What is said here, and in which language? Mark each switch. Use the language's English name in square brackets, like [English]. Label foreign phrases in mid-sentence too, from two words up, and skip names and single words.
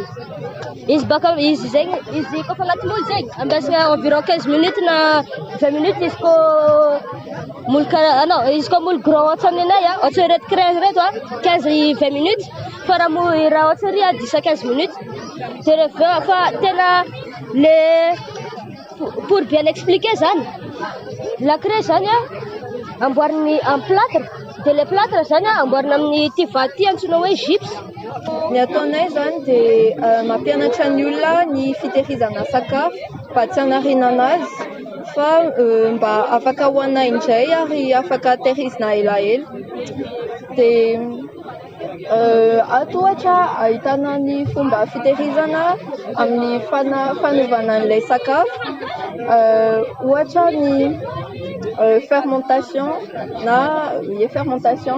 [Malagasy] Izy baka izy zegny izy kofa agnaty moule zegny ambesagna [French] environ 15 minutes [Malagasy] na 20 minutes izy ko moule karaha non izy ko moule grand ohatra aminay ohatra reto crème reto 15-20 minutes fa raha ohatra ry 10-15 minutes. De rehefa fa tena le [French] pour bien expliquer [Malagasy] zany lakre zany amboariny [French] en plâtre de le plâtre [Malagasy] zany amboarina amin'ny ty vaty antsoina hoe gypse. Ny ataonay zany dia mampianatra ny olona ny fitehirizana sakafo mba tsy hanarina anazy fa mba afaka hoana indray ary afaka tehirizina elaela. Dia ato ohatra ahitana ny fomba fitehirizana amin'ny fanaovana an'ilay sakafo ohatra ny fermentation na fermentation.